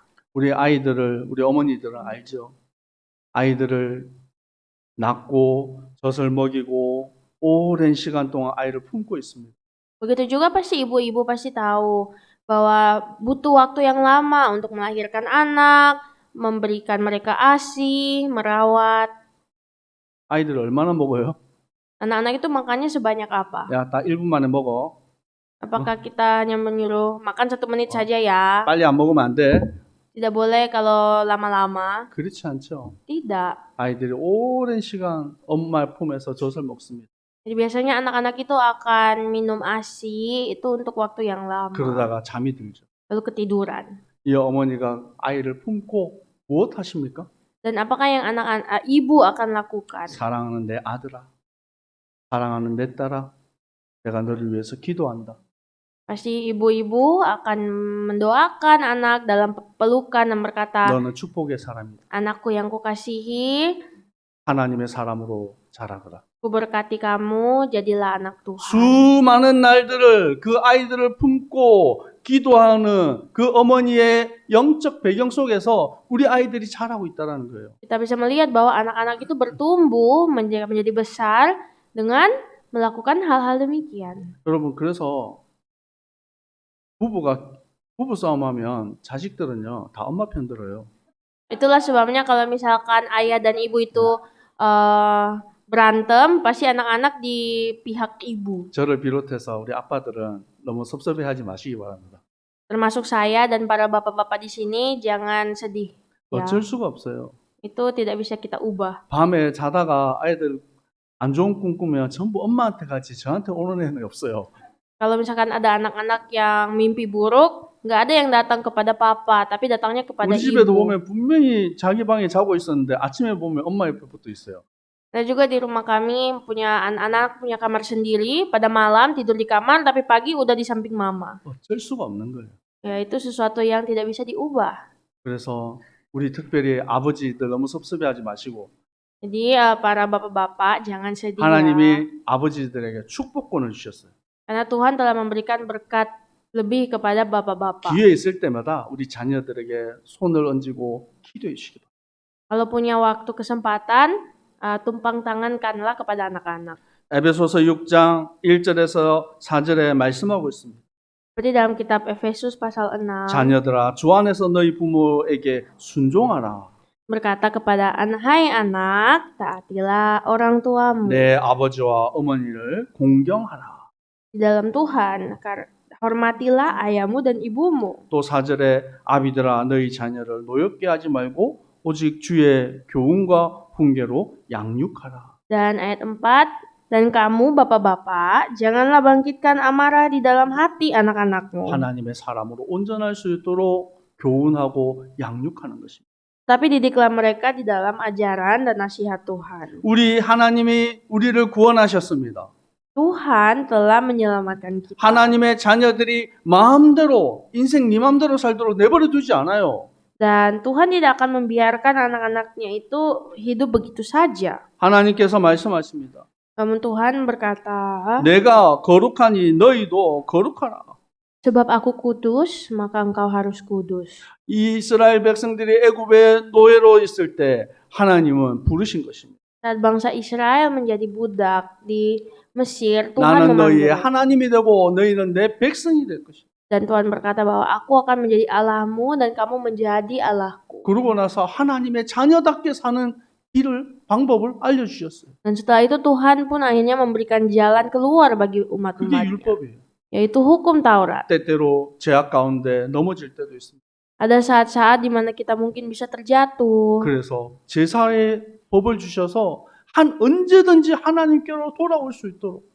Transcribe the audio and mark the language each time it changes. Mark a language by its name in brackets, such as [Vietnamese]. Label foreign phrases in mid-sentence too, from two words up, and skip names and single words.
[Korean] 우리 어머니들은 알죠. 아이들을 낳고 젖을 먹이고 오랜 시간 동안 아이를 품고 있습니다. [Indonesian] Begitu juga pasti ibu-ibu pasti tahu bahwa butuh waktu yang lama untuk melahirkan anak, memberikan mereka ASI, merawat. [Korean] 아이들 얼마나 먹어요? [Indonesian] Anak-anak itu makannya sebanyak apa? [Korean] 야, 딱 1분 만에 먹어. [Indonesian] Apakah kita hanya menyuruh makan 1 menit saja ya? [Korean] 빨리 안 먹으면 안 돼. [Indonesian] Tidak boleh kalau lama-lama. [Korean] 그렇지 않죠. [Indonesian] Tidak. [Korean] 아이들이 오랜 시간 엄마 품에서 젖을 먹습니다. [Indonesian] Jadi biasanya anak-anak itu akan minum ASI itu untuk waktu yang lama. [Korean] 그러다가 잠이 들죠. [Indonesian] Lalu ketiduran. [Korean] 이 어머니가 아이를 품고 무엇 하십니까? [Indonesian] Dan apakah yang ibu akan lakukan? [Korean] 사랑하는 내 아들아, 사랑하는 내 딸아, 내가 너를 위해서 기도한다. [Indonesian] Pasti ibu-ibu akan mendoakan anak dalam pelukan dan berkata, [Korean] 너는 축복의 사람이다. [Indonesian] anakku yang kukasihi, [Korean] 하나님의 사람으로 자라거라. [Indonesian] kuberkati kamu, jadilah anak Tuhan. [Korean] 수많은 날들을 그 아이들을 품고 기도하는 그 어머니의 영적 배경 속에서 우리 아이들이 자라고 있다는 거예요. [Indonesian] Kita bisa melihat bahwa anak-anak itu bertumbuh menjadi besar dengan melakukan hal-hal demikian. [Korean] 여러분, 그래서 부부 싸움하면 자식들은요 다 엄마 편 들어요. [Indonesian] Itulah sebabnya kalau misalkan ayah dan ibu itu berantem, pasti anak-anak di pihak ibu. [Korean] 저를 비롯해서 우리 아빠들은 너무 섭섭해하지 마시기 바랍니다. [Indonesian] Termasuk saya dan para bapak-bapak di sini, jangan sedih. Ya, [Korean] 어쩔 수가 없어요. [Indonesian] itu tidak bisa kita ubah. [Korean] 밤에 자다가 아이들 안 좋은 꿈 꾸면 전부 엄마한테 가지 저한테 오는 애는 없어요. [Indonesian] Kalau misalkan ada anak-anak yang mimpi buruk, nggak ada yang datang kepada papa, tapi datangnya kepada [Korean] 우리 집에도 [Indonesian] ibu. [Korean] 보면 분명히 자기 방에 자고 있었는데 아침에 보면 엄마 옆에 붙어 있어요. [Indonesian] Dan juga di rumah kami punya anak-anak punya kamar sendiri, pada malam tidur di kamar, tapi pagi udah di samping mama. [Korean] 어쩔 수가 없는 거예요. [Indonesian] Ya, itu sesuatu yang tidak bisa diubah. [Korean] 그래서 우리 특별히 아버지들 너무 섭섭해하지 마시고 [Indonesian] Jadi para bapak-bapak jangan sedih ya. [Korean] 하나님이 아버지들에게 축복권을 주셨어요. [Indonesian] Karena Tuhan telah memberikan berkat lebih kepada bapak-bapak. [Korean] 기회 있을 때마다 우리 자녀들에게 손을 얹고 기도해 주시기 바랍니다. [Indonesian] Kalau punya waktu kesempatan, tumpang tangankanlah kepada anak-anak. [Korean] 에베소서 6장 1절에서 4절에 말씀하고 있습니다. [Indonesian] Seperti dalam kitab Efesus pasal 6 [Korean] 자녀들아 주 안에서 너희 부모에게 순종하라. [Indonesian] berkata kepada hai anak, taatilah orang tuamu [Korean] 내 아버지와 어머니를 공경하라. [Indonesian] di dalam Tuhan. Hormatilah ayahmu dan ibumu. [Korean] 또 4절에 아비들아 너희 자녀를 노엽게 하지 말고 오직 주의 교훈과 훈계로 양육하라. [Indonesian] Dan ayat 4, dan kamu bapak-bapak janganlah bangkitkan amarah di dalam hati anak-anakmu, [Korean] 하나님의 사람으로 온전할 수 있도록 교훈하고 양육하는 것입니다. [Indonesian] tapi didiklah mereka di dalam ajaran dan nasihat Tuhan. [Korean] 우리 하나님이 우리를 구원하셨습니다. [Indonesian] Tuhan telah menyelamatkan kita. [Korean] 하나님의 자녀들이 마음대로 인생 네 마음대로 살도록 내버려 두지 않아요. [Indonesian] Dan Tuhan tidak akan membiarkan anak-anaknya itu hidup begitu saja. [Korean] 하나님께서 말씀하십니다. [Indonesian] Namun Tuhan berkata, [Korean] 내가 거룩하니 너희도 거룩하라. [Indonesian] sebab aku kudus, maka engkau harus kudus. [Korean] 이 이스라엘 백성들이 애굽의 노예로 있을 때 하나님은 부르신 것입니다. [Indonesian] Saat bangsa Israel menjadi budak di Mesir, Tuhan [Korean] 나는 너희의 [Indonesian] memanggil. [Korean] 하나님이 되고 너희는 내 백성이 될 것이다. [Indonesian] Dan Tuhan berkata bahwa aku akan menjadi Allahmu dan kamu menjadi Allahku. [Korean] 그러고 나서 하나님의 자녀답게 사는 방법을 알려주셨어요. [Indonesian] Dan setelah itu Tuhan pun akhirnya memberikan jalan keluar bagi [Korean] 그게 [Indonesian] umat-umatnya, [Korean] 율법이에요. [Indonesian] yaitu hukum Taurat. [Korean] 때때로 제약 가운데 넘어질 때도 있습니다. [Indonesian] Ada saat-saat di mana kita mungkin bisa terjatuh. [Korean] 그래서 제사의 법을 주셔서 언제든지 하나님께로 돌아올 수 있도록